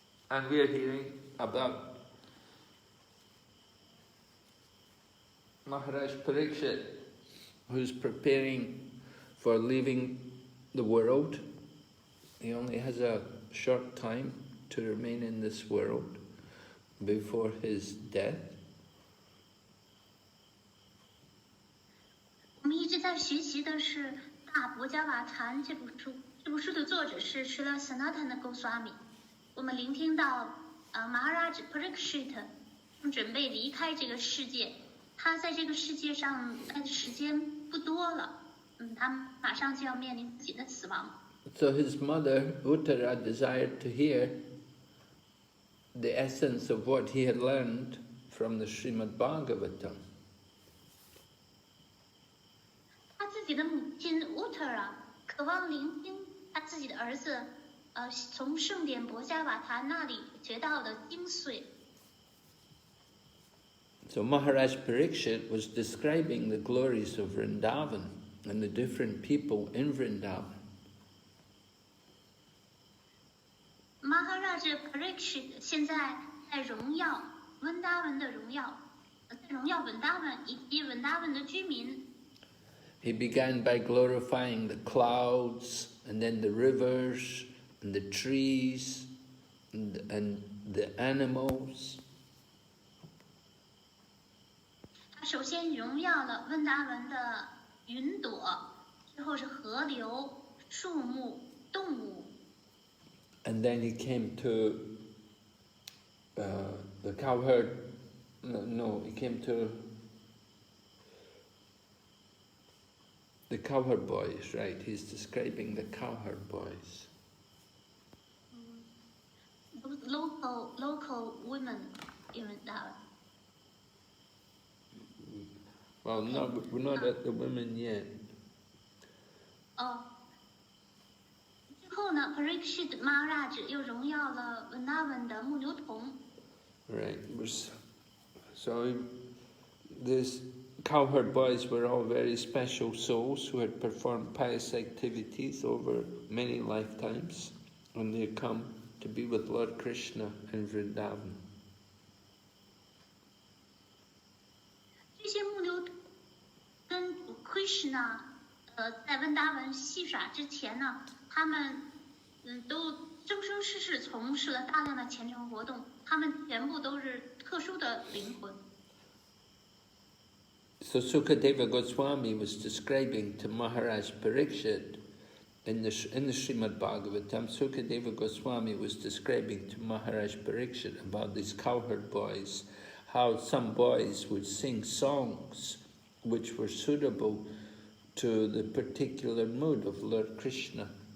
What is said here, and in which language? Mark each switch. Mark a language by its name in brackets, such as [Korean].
[English] And we are hearing about Maharaj Parikshit, who's preparing for leaving the world. He only has a short time to remain in this world before his death. [Chinese] 我们一直在学习的是《大博伽瓦禅》这部书，这部书的作者是 Srila Sanatana Goswami。我们聆听到Maharaj Parikshit 正准备离开这个世界，他在这个世界上待的时间不多了，他马上就要面临自己的死亡。 [English] So his mother Uttara desired to hear the essence of what he had learned from the Srimad Bhagavatam. [Chinese] 自己的母亲 Uttara 渴望聆听他自己的儿子从圣典博伽瓦坛那里学到的精髓。 [English] So Maharaj Parikshit was describing the glories of Vrindavan and the different people in Vrindavan. [Chinese] Maharaj Parikshit 现在在荣耀温达文的荣耀，在荣耀温达文以及温达文的居民。 [English] He began by glorifying the clouds, and then the rivers, and the trees, and the animals. [Chinese] 他首先荣耀了温达文的云朵，之后是河流、树木、动物。 [English] And then he came to the cowherd. No, he came to the cowherd boys, right? He's describing the cowherd boys. Local women in that. Well, no, we're not at the women yet. [Chinese] 之后呢 Parikshit Maharaj 又荣耀了温达文的牧牛童。 [English] Right. So these cowherd boys were all very special souls who had performed pious activities over many lifetimes, and they had come to be with Lord Krishna in Vrindavan. [Chinese] 这些牧牛跟 Krishna 在温达文戏耍之前呢，他们都生生世世从事了大量的虔诚活动，他们全部都是特殊的灵魂。 [English] So Sukadeva Goswami was describing to Maharaj Parikshit in the Srimad Bhagavatam. Sukadeva Goswami was describing to Maharaj Parikshit about these cowherd boys, how some boys would sing songs which were suitable to the particular mood of Lord Krishna.